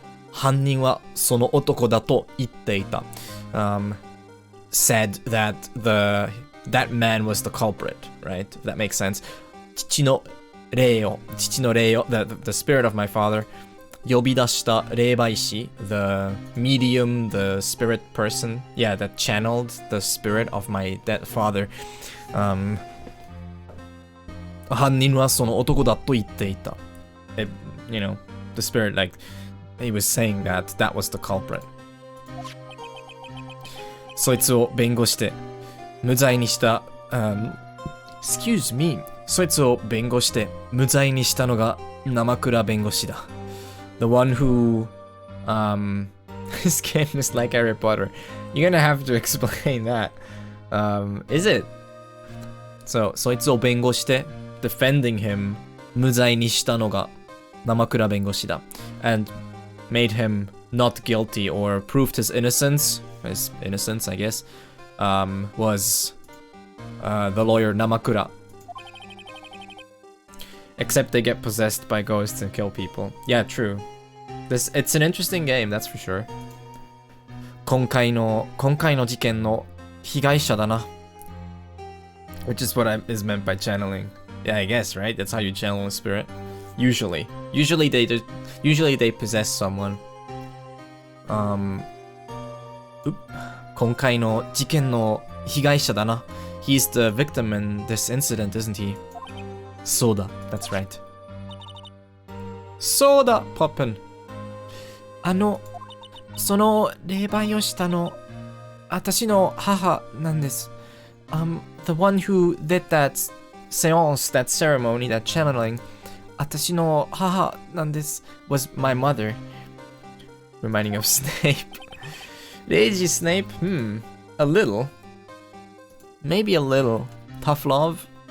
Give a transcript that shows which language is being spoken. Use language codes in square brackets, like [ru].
[ja] 犯人はその男だと言っていた。 [en] Said that that man was the culprit, right? If that makes sense. [ja] 父の霊を、 [en] the spirit of my father. [ja] 呼び出した霊媒師, [en] the medium, the spirit person, yeah, that channeled the spirit of my dead father. [ja] 犯人はその男だと言っていた. [en] You know, the spirit, like, he was saying that was the culprit. [ja] そいつを弁護して無罪にした、 [en] excuse me. [ja] そいつを弁護して無罪にしたのが生倉弁護士だ. [en] The one who, this game is like Harry Potter. You're gonna have to explain that. Is it? So, [ja] そいつを弁護して [en] defending him [ja] 無罪にしたのが生倉弁護士だ [en] and made him not guilty or proved his innocence, I guess, was the lawyer Namakura. Except they get possessed by ghosts and kill people. Yeah, true. It's an interesting game, that's for sure. [ja] 今回の事件の被害者だな. [en] Which is what is meant by channeling. Yeah, I guess, right? That's how you channel a spirit. Usually they possess someone. [ja] 今回の事件の被害者だな. [en] He's the victim in this incident, isn't he? [ja] そうだ, [en] that's right. [ja] そうだ, Poppin. その霊媒をしたの、私の母なんです。 [en] The one who did that seance, that ceremony, that channeling, [ja] 私の母なんです [en] was my mother. Reminding of Snape. Lazy Snape? A little. Maybe a little. Tough love?